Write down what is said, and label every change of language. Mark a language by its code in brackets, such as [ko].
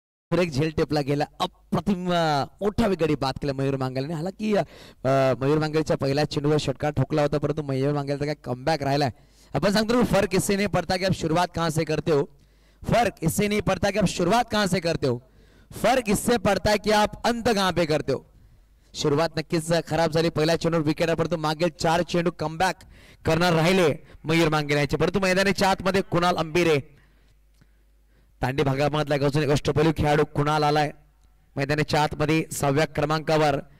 [mr] एक झेल टेपला गेला. अप्रतिम मोठा गडी बाद केला मयूर मांगेलने. हालांकि मयूर मांगेलच्या पहिल्या चेंडूवर षटकार ठोकला होता, परंतु मयूर मांगेलचा काय कमबॅक राहिलाय. अपन सांगतो [hi] फर्क इससे नहीं पड़ता कि आप शुरुआत कहां से करते हो. फर्क इससे नहीं पड़ता कि आप शुरुआत कहां से करते हो. फर्क इससे पड़ता है कि आप अंत कहां पे करते हो. [mr] सुरुवात नक्कीच खराब झाली. पहिल्या चेंडूवर विकेट, परंतु मागील 4 चेंडू कमबॅक करणार राहिले मयूर मांगेल यांचे. परंतु मैदानाच्या आतमध्ये कुणाल अंबिरे तांडी भागामधला एक अष्टपैलू खेळाडू कुणाल आलाय मैदानाच्या आतमध्ये 6व्या क्रमांकावर.